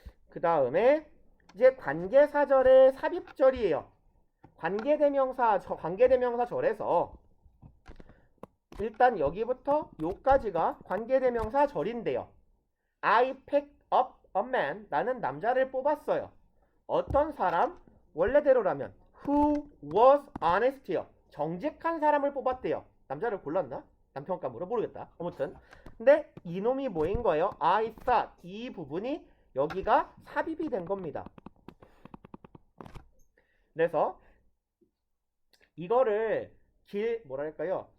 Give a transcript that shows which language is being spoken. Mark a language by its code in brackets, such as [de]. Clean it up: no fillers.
[ko] 그 다음에 이제 관계사절의 삽입절이에요. 관계대명사 절에서 일단 여기부터 요까지가 관계대명사 절인데요. [en] I picked up a man. [ko] 나는 남자를 뽑았어요. 어떤 사람? 원래대로라면 [en] who was honest [ko] 요. 정직한 사람을 뽑았대요. 남자를 골랐나? 남편감으로 모르겠다. 아무튼 근데 이놈이 뭐인 거예요? [en] I thought. [ko] 이 부분이 여기가 삽입이 된 겁니다. 그래서 이거를 뭐랄까요?